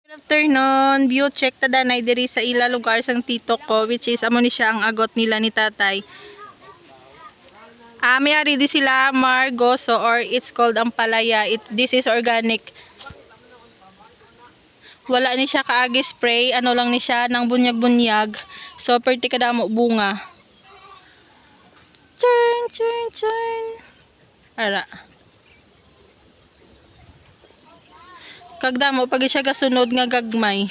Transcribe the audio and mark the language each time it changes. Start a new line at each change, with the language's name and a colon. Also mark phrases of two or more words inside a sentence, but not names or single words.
Hiligaynon: Afternoon, view check ta danay diri sa ila lugar sang tito ko,
English: which is
Hiligaynon: amo ni siya ang agot nila ni tatay. May ari di sila margoso or
English: it's called
Hiligaynon: ampalaya.
English: This is organic.
Hiligaynon: Wala ni siya kaagi spray, ano lang ni siya nang bunyag-bunyag. So perti kadamo bunga. Churn, churn, churn. Ara. Kagdamo pag siya gasunod nga gagmay.